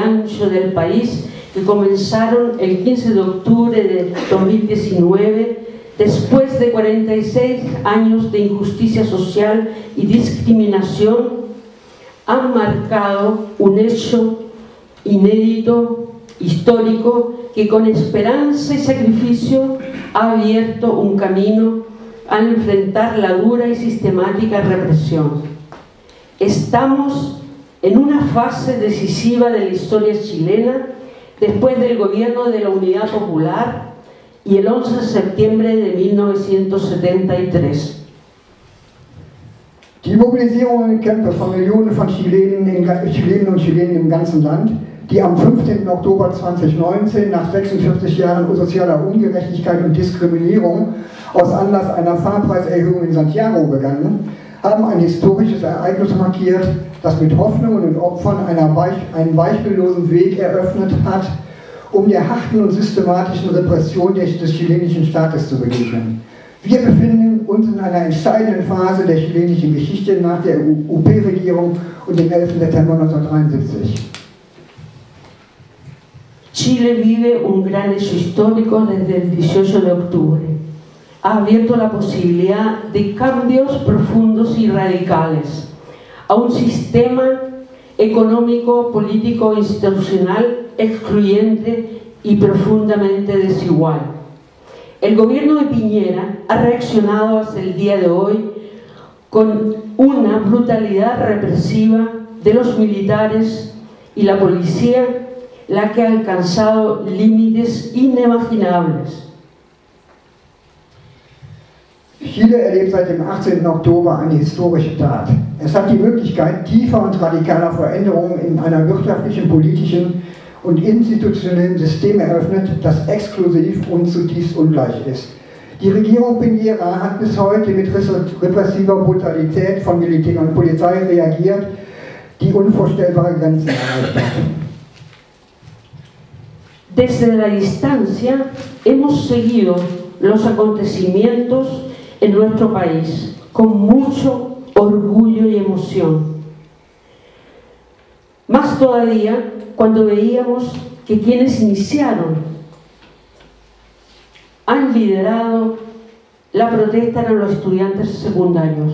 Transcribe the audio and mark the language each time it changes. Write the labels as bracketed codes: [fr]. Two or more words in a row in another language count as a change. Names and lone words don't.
[es] ancho del país que comenzaron el 15 de octubre de 2019, después de 46 años de injusticia social y discriminación, han marcado un hecho inédito, histórico, que con esperanza y sacrificio ha abierto un camino al enfrentar la dura y sistemática represión. Estamos en una fase decisiva de la historia chilena después del gobierno de la Unidad Popular y el 11 de septiembre de 1973. [de] Die Mobilisierung und Kämpfe von Millionen von Chilenen und Chilenen im ganzen Land, die am 15. Oktober 2019 nach 46 Jahren sozialer Ungerechtigkeit und Diskriminierung aus Anlass einer Fahrpreiserhöhung in Santiago begannen, haben ein historisches Ereignis markiert, das mit Hoffnungen und Opfern einen beispiellosen Weg eröffnet hat, um der harten und systematischen Repression des chilenischen Staates zu begegnen. Wir befinden uns in einer entscheidenden Phase der chilenischen Geschichte nach der UP-Regierung und dem 11. September 1973. [es] Chile vive un gran hecho histórico desde el 18 de octubre. Ha abierto la posibilidad de cambios profundos y radicales a un sistema económico, político, institucional excluyente y profundamente desigual. El gobierno de Piñera ha reaccionado hasta el día de hoy con una brutalidad represiva de los militares y la policía, la que ha alcanzado límites inimaginables. [de] Chile erlebt seit dem 18. Oktober eine historische Tat. Es hat die Möglichkeit tiefer und radikaler Veränderungen in einer wirtschaftlichen, politischen und institutionellen System eröffnet, das exklusiv und zutiefst ungleich ist. Die Regierung Piñera hat bis heute mit repressiver Brutalität von Militär und Polizei reagiert, die unvorstellbare Grenzen erreicht hat. [es] Desde la distancia hemos seguido los acontecimientos en nuestro país con mucho orgullo y emoción. Más todavía cuando veíamos que quienes iniciaron, han liderado la protesta eran los estudiantes secundarios.